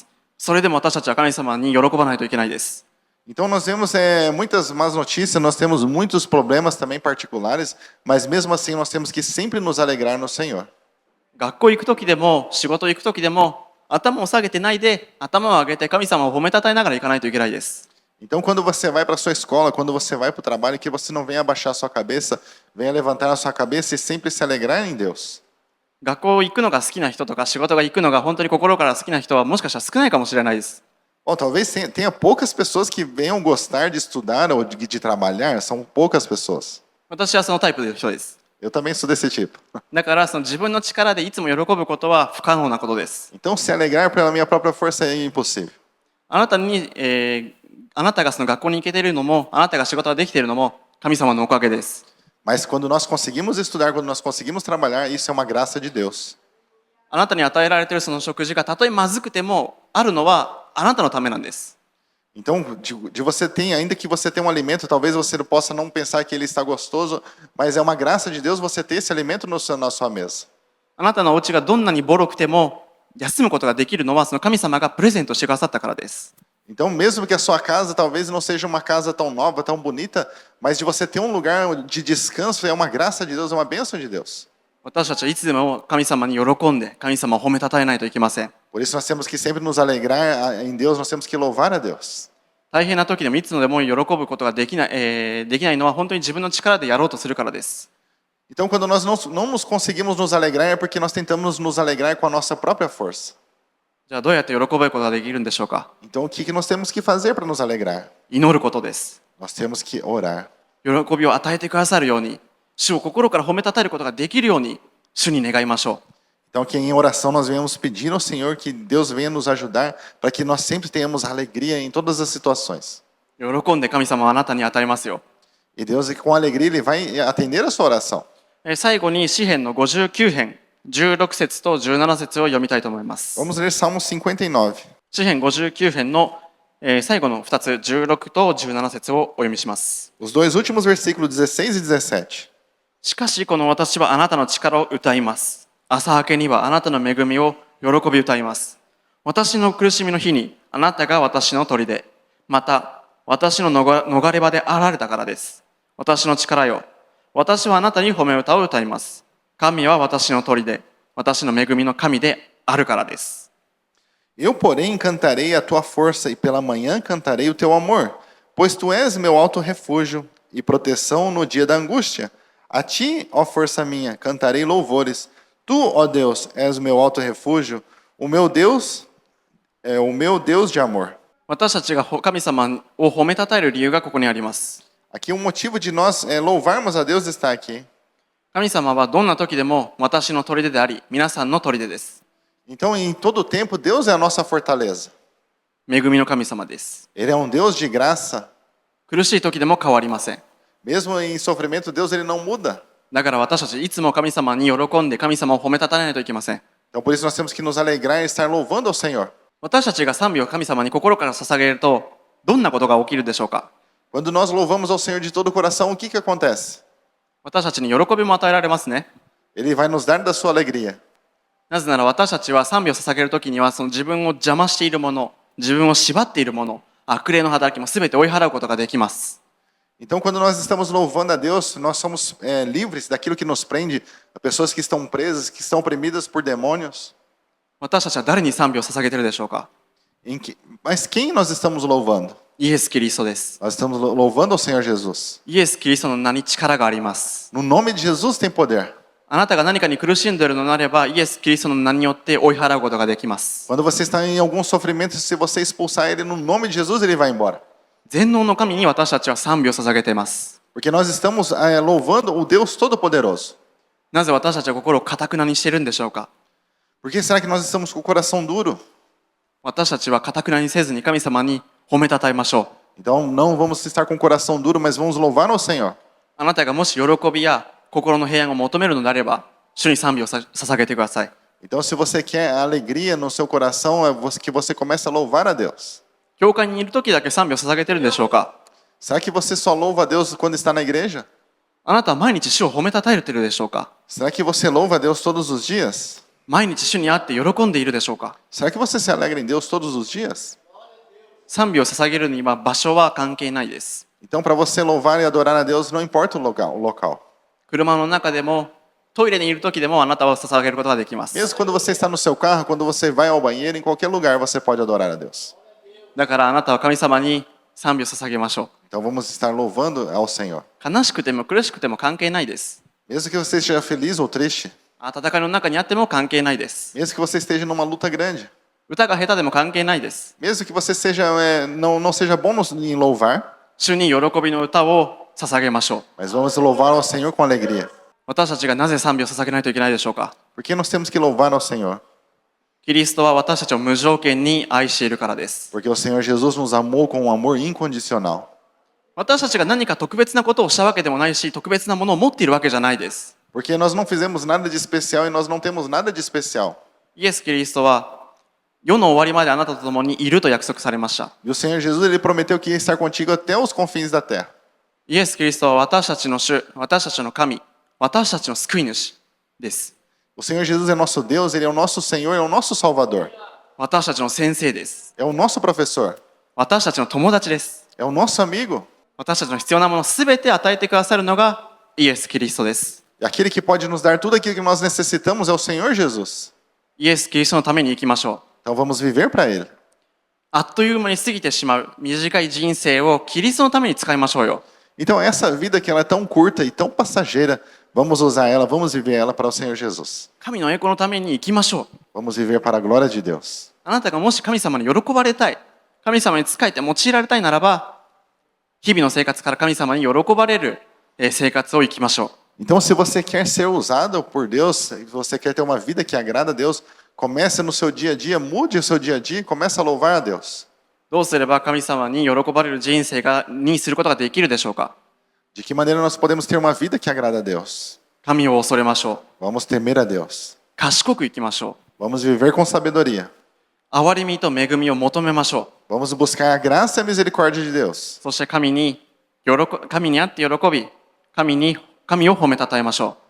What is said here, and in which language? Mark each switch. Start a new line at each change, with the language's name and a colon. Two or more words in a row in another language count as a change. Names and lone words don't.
Japanese: それでも私たちは神様に喜ばないといけないです。
Portuguese: Então nós vemos muitas más notícias, nós temos muitos problemas também particulares, mas mesmo assim nós temos que sempre nos alegrar no Senhor.
Japanese: 学校行く時でも仕事行く時でも頭を下げてないで頭を上げて神様を褒めたたえながら行かないといけないです。
Portuguese: Então quando você vai para a sua escola, quando você vai para o trabalho, que você não venha abaixar a sua cabeça, venha levantar a sua cabeça e sempre se alegrar em Deus.
Japanese: 学校行くのが好きな人とか仕事が行くのが本当に心から好きな人はもしかしたら少ないかもしれないです。
Portuguese: Bom, talvez tenha poucas pessoas que venham gostar de estudar ou de trabalhar, são poucas pessoas.
Japanese: 私はそのタイプの人です。
Portuguese: Eu também sou desse tipo.
Japanese: だからその自分の力でいつも喜ぶことは不可能なことです。
Portuguese: Então se alegrar pela minha própria força é impossível.
Japanese: あなたに、あなたがその学校に行けているのも、あなたが仕事ができているのも神様のおかげです。
Portuguese: Mas quando nós conseguimos estudar, quando nós conseguimos trabalhar, isso é uma graça de Deus.
Japanese: あなたに与えられているその食事がたとえまずくてもあるのはあなたのためなんです。
Portuguese: Então, de você ter, ainda que você tenha um alimento, talvez você possa não pensar que ele está gostoso, mas é uma graça de Deus você ter esse alimento na sua mesa.
Japanese: あなたのお家がどんなにボロくても休むことができるのはその神様がプレゼントしてくださったからです。
Portuguese: Então, mesmo que a sua casa talvez não seja uma casa tão nova, tão bonita, mas de você ter um lugar de descanso é uma graça de Deus, é uma bênção de Deus.
Japanese: 私たちはいつでも神様に喜んで神様を褒めたたえないといけません。
Portuguese: Por isso nós temos que sempre nos alegrar em Deus, nós temos que louvar a Deus.
Japanese: 大変な時でもいつでも喜ぶことができない、できないのは本当に自分の力でやろうとするからです。
Portuguese: Então, quando nós não nos conseguimos nos alegrar, é porque nós tentamos nos alegrar com a nossa própria força.
Japanese: じゃあどうやって喜ぶことができるんでしょうか。
Portuguese: Então, o que nós temos que fazer para nos alegrar?
Japanese: 祈ることです。
Portuguese: Nós temos que orar.
Japanese: 喜びを与えてくださるように、主を心から褒めたたえることができるように、主に願いましょう。
Portuguese: Então, aqui em oração, nós venhamos pedir ao Senhor que Deus venha nos ajudar para que nós sempre tenhamos alegria em todas as situações.
Japanese: 喜んで神様はあなたに与えますよ。
Portuguese: E Deus, com alegria, Ele vai atender a sua oração.
Japanese: 最後に詩編の59編、16節と17節を読みたいと思います。
Portuguese: Vamos ler Salmo 59.
Japanese: 詩編59編の最後の2つ、16と17節をお読みします。
Portuguese: Os dois últimos versículos, 16 e 17.
Japanese: しかしこの私はあなたの力を歌います。朝明けにはあなたの恵みを喜び歌います。私の苦しみの日にあなたが私の砦、また私の逃れ場であられたからです。私の力よ、私はあなたに褒め歌を歌います。神は私の砦、私の恵みの神であるからです。
Portuguese: Eu, porém, cantarei a tua força e pela manhã cantarei o teu amor, pois tu és meu alto refúgio e proteção no dia da angústia. A ti, ó força minha, cantarei louvores. Tu, ó Deus, és meu alto refúgio, o meu Deus é o meu Deus de amor.
Japanese: 私たちが神様を褒めたたえる理由がここにあります。
Portuguese: Aqui um motivo de nós louvarmos a Deus está aqui.
Japanese: 神様はどんな時でも私の砦であり、皆さんの砦です。
Portuguese: Então, em todo tempo, Deus é a nossa fortaleza.
Japanese: 恵みの神様です。
Portuguese: Ele é um Deus de graça.
Japanese: 苦しい時でも変わりません。
Portuguese: Mesmo em sofrimento, Deus ele não muda.
Japanese: だから私たちいつも神様に喜んで神様を褒めたたえないといけません。
Portuguese: Então por isso nós temos que nos alegrar e estar louvando ao Senhor.
Japanese: 私たちが賛美を神様に心から捧げるとどんなことが起きるでしょうか。
Portuguese: Quando nós louvamos ao Senhor de todo o coração, o que acontece?
Japanese: 私たちに喜びも与えられますね。
Portuguese: Ele vai nos dar da sua alegria.
Japanese: なぜなら私たちは賛美を捧げるときにはその自分を邪魔しているもの、自分を縛っているもの、悪霊の働きも全て追い払うことができます。
Portuguese: Então, quando nós estamos louvando a Deus, nós somos livres daquilo que nos prende, pessoas que estão presas, que estão oprimidas por demônios.
Japanese: 私たちは誰に賛美を捧げているでしょうか。
Portuguese: Mas quem nós estamos louvando?
Japanese: イエス・キリストです。
Portuguese: Nós estamos louvando ao Senhor Jesus.
Japanese: イエス・キリストの名に力があります。
Portuguese: No nome de Jesus tem poder.
Japanese: あなたが何かに苦しんでいるのであれば、イエス・キリストの名によって追い払うことができます。
Portuguese: Quando você está em algum sofrimento, se você expulsar ele no nome de Jesus, ele vai embora.
Japanese: 全能の神に私たちは賛美を捧げています。
Portuguese: Porque nós estamos louvando o Deus Todo-Poderoso.
Japanese: なぜ私たちは心を堅くなにしているんでしょうか。
Portuguese: Por que será que nós estamos com o coração duro?
Japanese: 私たちは堅くなにせずに神様に褒めたたえましょう。
Portuguese: Então não vamos estar com o coração duro, mas vamos louvar ao Senhor.
Japanese: あなたがもし喜びや心の平安を求めるのであれば、主に賛美を捧げてください。
Portuguese: Então, se você quer alegria no seu coração, é que você começa a louvar a Deus.
Japanese: 教会にいる時だけ賛美を捧げてるんでしょうか。
Portuguese: Será que você só louva a Deus quando está na igreja?
Japanese: あなたは毎日主を褒めたたえているでしょうか。
Portuguese: Será que você louva a Deus todos os dias?
Japanese: 毎日主に会って喜んでいるでしょうか。
Portuguese: Será que você se alegra em Deus todos os dias?
Japanese: 賛美を捧げるには場所は関係ないです。
Portuguese: Então, para você louvar e adorar a Deus, não importa o local.
Japanese: 車の中でもトイレにいる時でもあなたは捧げることができます。
Portuguese: Mesmo quando você está no seu carro, quando você vai ao banheiro, em qualquer lugar você pode adorar a Deus.
Japanese: だからあなたは神様に賛美を捧げましょ
Portuguese: Então vamos estar louvando ao Senhor.
Japanese: う。悲しくても苦しくても関係ないです。
Portuguese: Mesmo que você esteja feliz ou triste,
Japanese: 戦いの中にあっても関係ないです。
Portuguese: mesmo que você esteja numa luta grande,
Japanese: 歌が下手でも関係ないです。
Portuguese: mesmo que você não seja bom em louvar,
Japanese: 主に喜びの歌を捧げましょう。
Portuguese: mas vamos louvar ao Senhor com alegria.
Japanese: 私たちがなぜ賛美を捧げないといけないでしょうか。
Portuguese: Por que nós temos que louvar ao Senhor?
Japanese: キリストは私たちを無条件に愛しているからです。
Portuguese: Porque o Senhor Jesus nos amou com um amor incondicional.
Japanese: 私たちが何か特別なことをしたわけでもないし、特別なものを持っているわけじゃないです。
Portuguese: Porque nós não fizemos nada de especial e nós não temos nada de especial.
Japanese: イエス・キリストは世の終わりまであなたと共にいると約束されました。
Portuguese: E o Senhor Jesus ele prometeu que ia estar contigo até os confins da terra.
Japanese: イエス・キリストは私たちの主、私たちの神、私たちの救い主です。
Portuguese: O Senhor Jesus é nosso Deus, ele é o nosso Senhor, é o nosso Salvador.
Japanese: 私たちの先生です。
Portuguese: É o nosso professor,
Japanese: 私たちの友達です。
Portuguese: é o nosso amigo.
Japanese: 私たちの必要なものすべて与えてくださるのがイエス・キリストです。
Portuguese: E aquele que pode nos dar tudo aquilo que nós necessitamos é o Senhor Jesus.
Japanese: イエス・キリストのために生きましょう。
Portuguese: Então vamos viver para ele.
Japanese: あっという間に過ぎてしまう短い人生をキリストのために使いましょうよ。
Portuguese: Então essa vida que ela é tão curta e tão passageira, vamos usar ela, vamos viver ela para o Senhor Jesus.
Japanese: 神の栄光のために生きましょう。
Portuguese: Vamos viver para a glória de Deus.
Japanese: あなたがもし神様に喜ばれたい、神様に仕えて用いられたいならば、日々の生活から神様に喜ばれる生活を生きましょう。
Portuguese: Então se você quer ser usado por Deus, se você quer ter uma vida que agrada a Deus, comece no seu dia a dia, mude o seu dia a dia e comece a louvar a Deus.
Japanese: どうすれば神様に喜ばれる人生にすることができるでしょうか。
Portuguese: De que maneira nós podemos ter uma vida que agrada a Deus?
Japanese: 神を恐れましょう。
Portuguese: Vamos temer a Deus.
Japanese: 賢く生きましょう。
Portuguese: Vamos viver com sabedoria.
Japanese: 憐れみと恵みを求めましょう。
Portuguese: Vamos buscar a graça e a misericórdia de Deus.
Japanese: そして神にあって喜び、神を褒めたたえましょう。